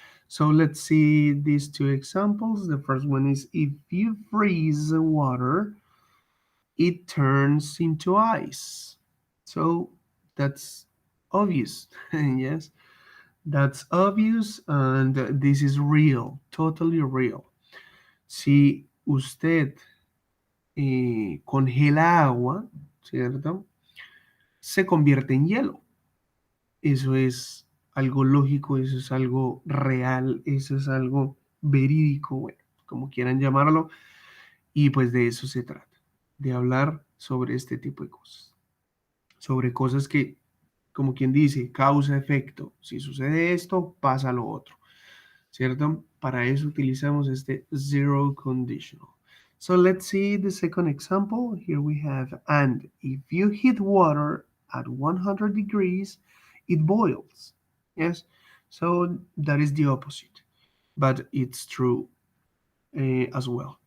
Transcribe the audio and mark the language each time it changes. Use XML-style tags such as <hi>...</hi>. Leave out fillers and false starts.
<en>So let's see these two examples. The first one is if you freeze water, it turns into ice. So that's obvious. Yes, that's obvious, and this is real, totally real.</en> <es>Si usted congela agua, ¿cierto? Se convierte en hielo. Eso es algo lógico, eso es algo real, eso es algo verídico, bueno, como quieran llamarlo, y pues de eso se trata, de hablar sobre este tipo de cosas, sobre cosas que, como quien dice, causa-efecto, si sucede esto, pasa lo otro, ¿cierto? Para eso utilizamos este zero conditional.</es> <en>So let's see the second example. Here we have, and if you heat water at 100 degrees, it boils. Yes, so that is the opposite, but it's true as well.</en>